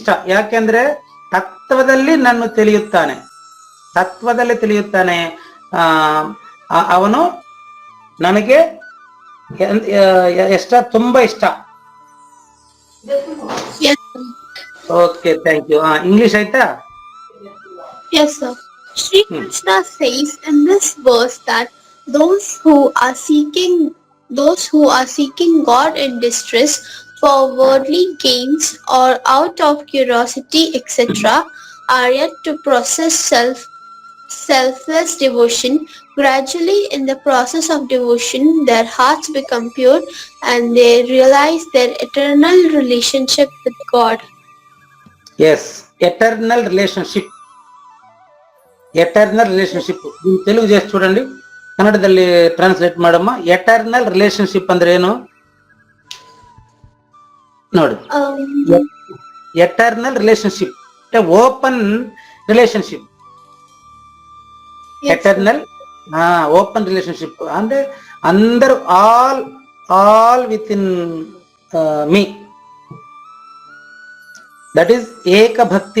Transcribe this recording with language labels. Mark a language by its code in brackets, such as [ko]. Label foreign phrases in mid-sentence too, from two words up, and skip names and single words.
[kn] ಯಾಕೆಂದ್ರೆ ತತ್ವದಲ್ಲಿ ನನ್ನ ತಿಳಿಯುತ್ತಾನೆ. ತತ್ವದಲ್ಲಿ ತಿಳಿಯುತ್ತಾನೆ. ಅವನು ನನಗೆ ಇಷ್ಟ, ತುಂಬಾ ಇಷ್ಟ. [en] Okay, thank you. [kn] ಇಂಗ್ಲಿಷ್ ಆಯ್ತಾ? [en] Yes, sir. Sri Krishna says in this verse that those who are seeking God in distress for worldly gains or out of curiosity, etc., are yet to process selfless devotion. Gradually, in the process of devotion, their hearts become pure and they realize their eternal relationship with God. Yes, eternal relationship. eternal relationship [te] తెలుగు చేసి చూడండి, [kn] ಕನ್ನಡದಲ್ಲಿ ಟ್ರಾನ್ಸ್ಲೇಟ್ ಮಾಡಮ್ಮ. [en] eternal relationship [kn] ಅಂದ್ರೆ ಏನು ನೋಡಿ. [en] eternal relationship అంటే open relationship. eternal open relationship [te] అంటే అందరూ [en] all within me. that is [te] ఏక భక్తి.